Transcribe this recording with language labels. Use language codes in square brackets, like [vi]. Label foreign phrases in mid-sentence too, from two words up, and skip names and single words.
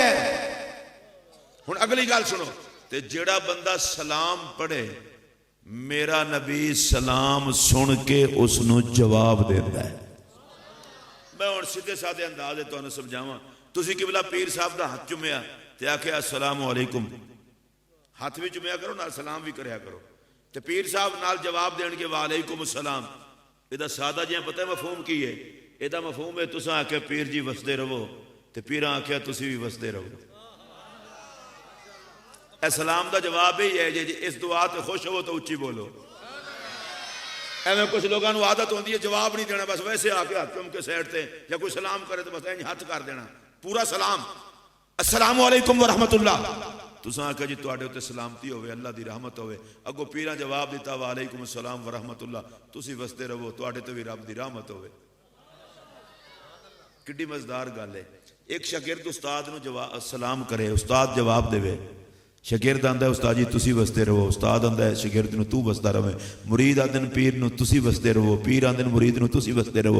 [pa] ہُݨ اگلی گل سنو، تے جیہڑا بندہ سلام پڑھے، میرا نبی سلام سن کے اوسنوں جواب دیتا ہے. میں ہُݨ سیدھے سادے انداز تہانوں سمجھاواں. تسیں قبلہ پیر صاحب کا ہاتھ چمیا تے آکھے [ar] السلام علیکم, [pa] ہاتھ بھی چمیا کرو، نال سلام بھی کریا کرو. تے پیر صاحب نال جواب دینگے [ar] وعلیکم السلام. [pa] ایہدا سادہ جیہا پتا ہے مفہوم کی ہے؟ ایہدا مفہوم ہے تساں آکھے پیر جی وسدے رہو، تے پیراں آکھیا تسیں بھی وسدے رہو. [ur] سلام کا جواب یہی ہے، جی اس دعا تے خوش ہو تو اچی بولو. ایویں کچھ لوگوں کو عادت ہوتی ہے جواب نہیں دینا، بس ویسے آکے ہاتھ چم کے سائیڈ سے، یا کوئی سلام کرے تو بس انج ہاتھ کر دینا، پورا سلام [ar] السلام علیکم و رحمۃ اللہ. [pa] تساں آکھیا جی تہاڈے اتے سلامتی ہووے، اللہ دی رحمت ہووے. اگوں پیراں جواب دتا [ar] وعلیکم السلام و رحمۃ اللہ, [pa] تسیں وسدے رہو، تہاڈے تے بھی رب دی رحمت ہووے. کڈی مزیدار گل ہے. ایک شاگرد استاد نوں جواب سلام کرے، استاد جواب دیوے، شاگرد آندا استاد جی تسیں وسدے رہو، استاد آندا ہے شاگرد نوں تو وسدا رہے، مرید آندے نے پیر نوں تسیں وسدے رہو، پیر آندے نے مرید نوں تسیں وسدے رہو.